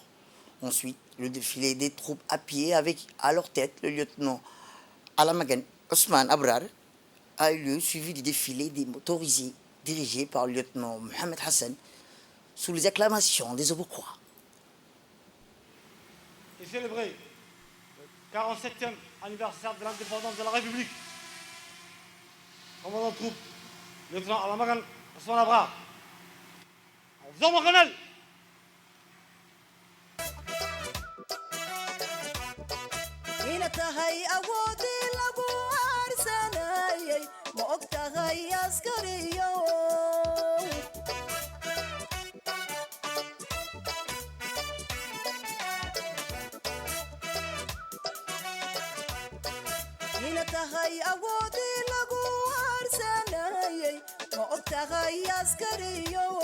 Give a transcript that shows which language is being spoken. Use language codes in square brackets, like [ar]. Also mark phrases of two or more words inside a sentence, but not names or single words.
[fr] Ensuite, le défilé des troupes à pied avec à leur tête le lieutenant Alamagan Ousmane Abrar a eu lieu, suivi du défilé des motorisés dirigé par le lieutenant Mohamed Hassan sous les acclamations des Auboquois. Et célébrer le 47e anniversaire de l'indépendance de la République. Commandant de troupes, lieutenant Alamagan Ousmane Abrar. En faisant mon colonel. [so] ina tahay awoodii lagu aarsanayay ma og tahay askariyo ina tahay awoodii lagu aarsanayay ma og tahay askariyo